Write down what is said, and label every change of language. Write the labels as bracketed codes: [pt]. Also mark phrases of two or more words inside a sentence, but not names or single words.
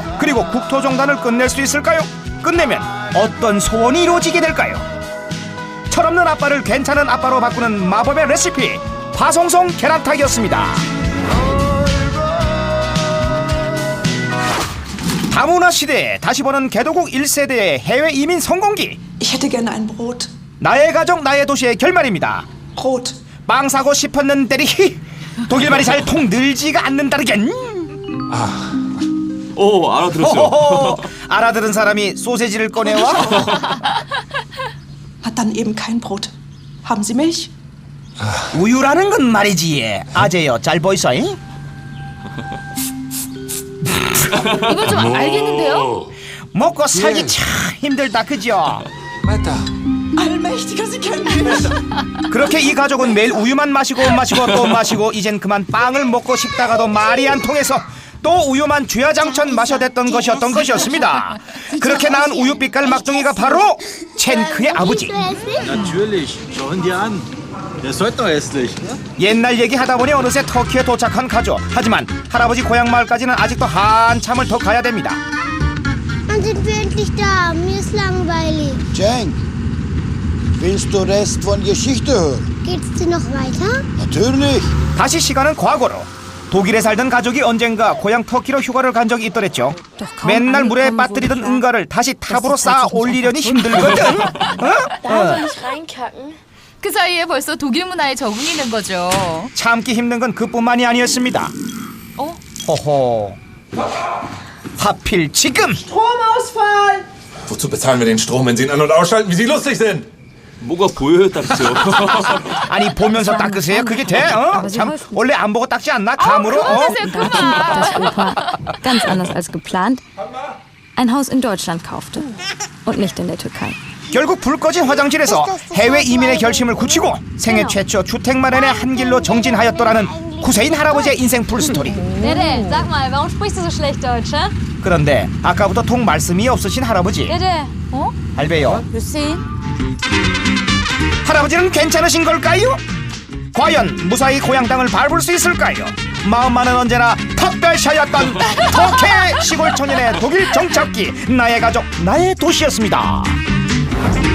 [ko] 그리고 국토종단을 끝낼 수 있을까요? 끝내면 어떤 소원이 이루어지게 될까요? 철없는 아빠를 괜찮은 아빠로 바꾸는 마법의 레시피 파송송 계란탕이었습니다. 다문화 시대에 다시 보는 개도국 1세대의 해외 이민 성공기. [de] Ich hätte gerne ein Brot. [ko] 나의 가족 나의 도시의 결말입니다. Brot. 빵 사고 싶었는데 독일말이 잘 통 늘지가 않는다르겐. 오, 알아들었어요. 호호호, 알아들은 사람이 소세지를 꺼내와. [de] Hat dann eben kein Brot. Haben Sie Milch? [ko] 우유라는 건 말이지. 아재여 잘 보이소잉? 이거 좀 알겠는데요? 먹고 살기 참 힘들다 그죠? [de] Allmächtiger, Sie kennen mich. [ko] 그렇게 이 가족은 매일 우유만 마시고 또 마시고 이젠 그만 빵을 먹고 싶다가도 말이 안 통해서 또 우유만 주야장천 마셔댔던 것이었던 것이었습니다. 그렇게 낳은 우유빛깔 막둥이가 바로 첸크의 아버지. [de] Natürlich. Schau ihn dir an. Der ist heute noch hässlich. [ko] 옛날 얘기하다 보니 어느새 터키에 도착한 가족. 하지만 할아버지 고향 마을까지는 아직도 한참을 더 가야 됩니다. [de] Wann sind wir endlich da? Mir ist langweilig. Cenk, willst du Rest von Geschichte hören? Geht's denn noch weiter? Natürlich. [ko] 다시 시간은 과거로. 독일에 살던 가족이 언젠가 고향 터키로 휴가를 간 적이 있더랬죠. 맨날 물에 빠뜨리던 응가를 다시 탑으로 쌓아 올리려니 힘들거든. 그 사이에 벌써 독일 문화에 적응이 된 거죠. 참기 힘든 건 그뿐만이 아니었습니다. 호호. 하필 지금. [de] Stromausfall! Wozu bezahlen wir den Strom, wenn Sie ihn an- und ausschalten, wie Sie lustig sind? [ko] 뭐가 보여요, 딱지요? 아니 보면서 닦으세요? 그게 돼? 참 원래 안 보고 닦지 않나? 감으로? [de] dass Opa ganz anders als geplant ein Haus in Deutschland kaufte und nicht in der Türkei. [ko] 결국 불 꺼진 화장실에서 해외 이민의 결심을 굳히고 생애 최초 주택 마련의 한 길로 정진하였더라는 구세인 할아버지의 인생 풀스토리. [de] Dede, sag mal, warum sprichst du so schlecht Deutsch? [ko] 그런데 아까부터 통 말씀이 없으신 할아버지. Dede, 할배요. Lucy? 할아버지는 괜찮으신 걸까요? 과연 무사히 고향 땅을 밟을 수 있을까요? 마음만은 언제나 특별샤였던 터키 시골 청년의 독일 정착기 나의 가족 나의 도시였습니다.